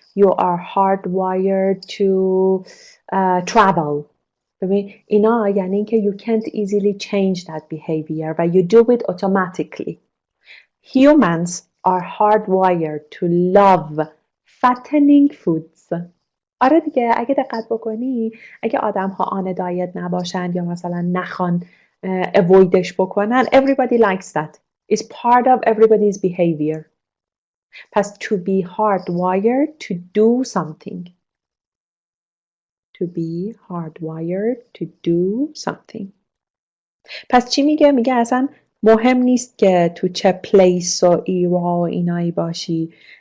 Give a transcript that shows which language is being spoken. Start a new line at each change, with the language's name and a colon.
English: You are hardwired to travel.
Persian: ببین اینا یعنی اینکه
English: you can't easily change that behavior و you do it automatically. Humans are hardwired to love fattening foods.
Persian: آره دیگه اگه دقت بکنی اگه آدم ها آن دایت نباشن یا مثلا نخوان avoidش بکنن
English: everybody likes that. It's part of everybody's behavior. پس to be hardwired to do something. To be hardwired to do something.
Persian: پس چی میگه؟ میگه اصلا مهم نیست که تو چه پلیس و ایرا و اینایی باشی.